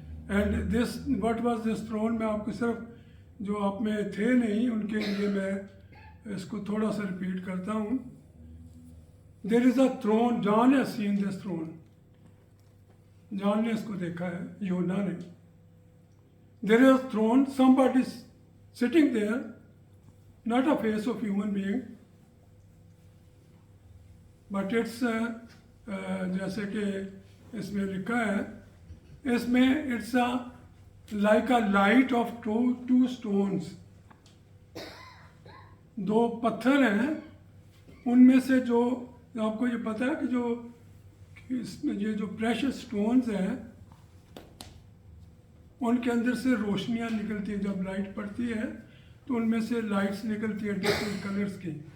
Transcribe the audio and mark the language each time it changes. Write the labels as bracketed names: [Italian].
[English] and this what was this throne, [Hindi] मैं आपको सिर्फ जो आप में थे नहीं उनके लिए मैं इसको थोड़ा सा रिपीट करता हूँ. [English] there is a throne, John has seen this throne, [Hindi] John ने इसको देखा है, यूहन्ना ने. [English] there is a throne, somebody sitting there, not a face of human being, but it's [Hindi] जैसे कि इसमें लिखा है, इसमें [English] it's like a light of two stones. [Hindi] दो पत्थर हैं, उनमें से जो आपको ये पता है कि जो इसमें ये जो प्रेशियस स्टोन्स हैं उनके अंदर से रोशनियाँ निकलती हैं. जब लाइट पड़ती है तो उनमें से लाइट्स निकलती है डिफरेंट कलर्स की.